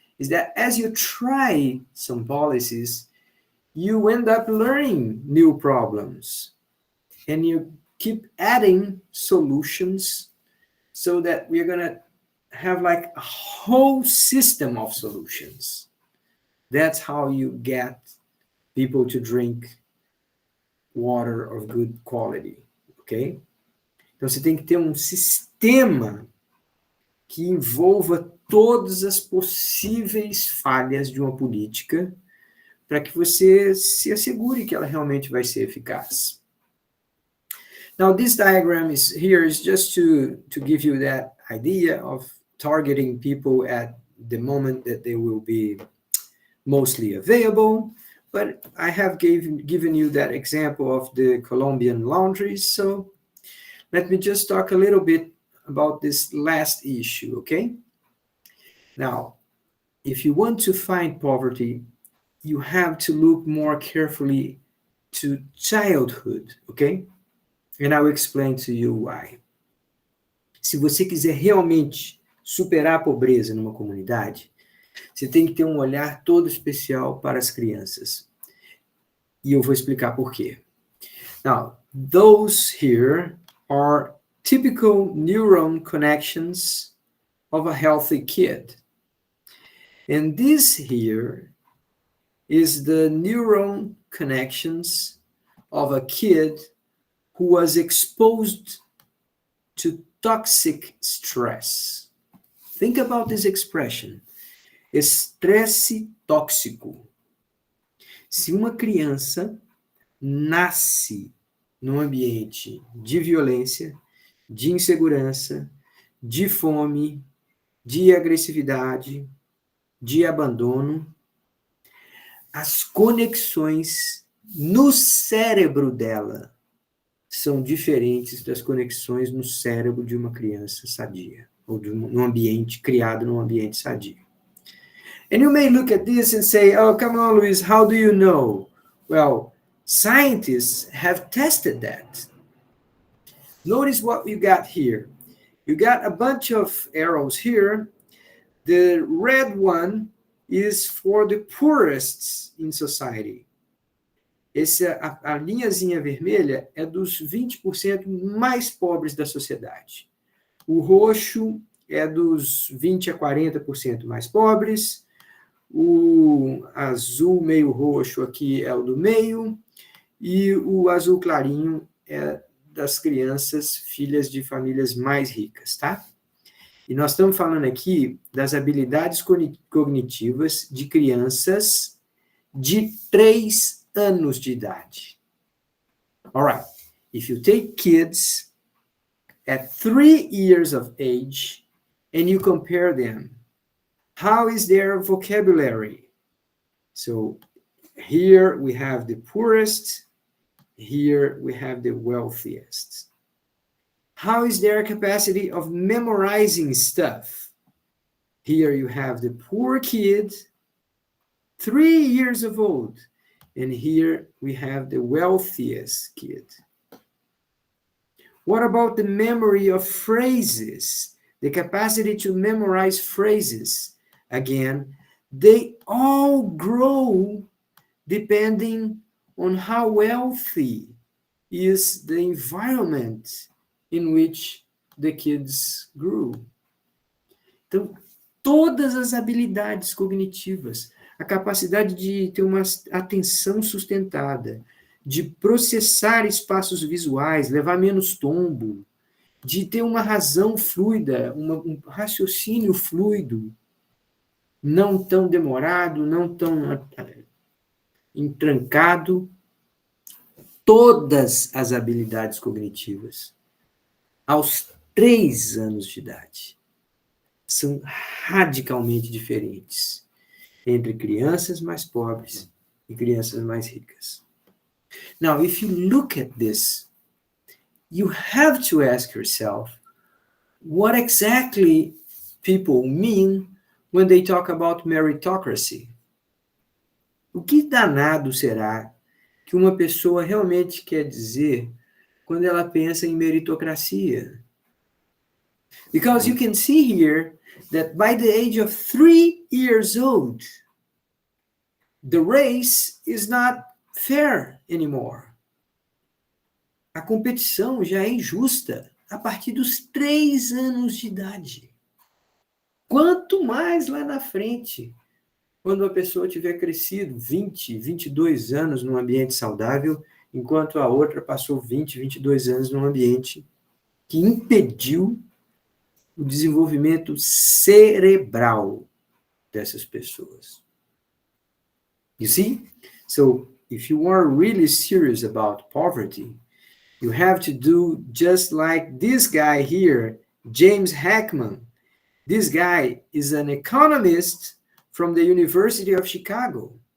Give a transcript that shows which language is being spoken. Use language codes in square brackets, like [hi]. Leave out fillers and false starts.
[en] is that as you try some policies, you end up learning new problems, and you keep adding solutions so that we're going to have like a whole system of solutions. That's how you get people to drink water of good quality, ok? [pt] Então você tem que ter um sistema que envolva todas as possíveis falhas de uma política para que você se assegure que ela realmente vai ser eficaz. [en] Now, this diagram is just to give you that idea of targeting people at the moment that they will be mostly available. But I have given you that example of the Colombian laundries. So let me just talk a little bit about this last issue, okay? Now, if you want to find poverty, you have to look more carefully to childhood, okay? And I will explain to you why. [pt] Se você quiser realmente superar a pobreza numa comunidade, você tem que ter um olhar todo especial para as crianças. E eu vou explicar por quê. [en] Now, those here are typical neuron connections of a healthy kid. And this here is the neuron connections of a kid who was exposed to toxic stress. Think about this expression. [pt] Estresse tóxico. Se uma criança nasce num ambiente de violência, de insegurança, de fome, de agressividade, de abandono, as conexões no cérebro dela são diferentes das conexões no cérebro de uma criança sadia, ou num ambiente criado num ambiente sadio. [en] And you may look at this and say, oh, come on, Luis, how do you know? Well, scientists have tested that. Notice what you got here. You got a bunch of arrows here. The red one is for the poorest in society. [pt] A linhazinha vermelha é dos 20% mais pobres da sociedade. O roxo é dos 20% a 40% mais pobres. O azul meio roxo aqui é o do meio. E o azul clarinho é das crianças, filhas de famílias mais ricas, tá? E nós estamos falando aqui das habilidades cognitivas de crianças de 3 anos de idade. [en] All right. If you take kids at 3 years of age and you compare them, how is their vocabulary? So here we have the poorest, here we have the wealthiest. How is their capacity of memorizing stuff? Here you have the poor kid, 3 years of old, and here we have the wealthiest kid. What about the memory of phrases? The capacity to memorize phrases? Again, they all grow depending on how wealthy is the environment in which the kids grew. [pt] Então, todas as habilidades cognitivas, a capacidade de ter uma atenção sustentada, de processar espaços visuais, levar menos tombo, de ter uma razão fluida, um raciocínio fluido, não tão demorado, não tão entrancado, todas as habilidades cognitivas, aos 3 anos de idade, são radicalmente diferentes entre crianças mais pobres e crianças mais ricas. [en] Now, if you look at this, you have to ask yourself, what exactly people mean when they talk about meritocracy? [pt] O que danado será que uma pessoa realmente quer dizer quando ela pensa em meritocracia? [en] Because you can see here that by the age of 3 years old, the race is not fair anymore. [pt] A competição já é injusta a partir dos 3 anos de idade. Quanto mais lá na frente, quando a pessoa tiver crescido 20, 22 anos num ambiente saudável, enquanto a outra passou 20, 22 anos num ambiente que impediu o desenvolvimento cerebral dessas pessoas. [en] You see? So, if you are really serious about poverty, you have to do just like this guy here, James Heckman. This guy is an economist from the University of Chicago.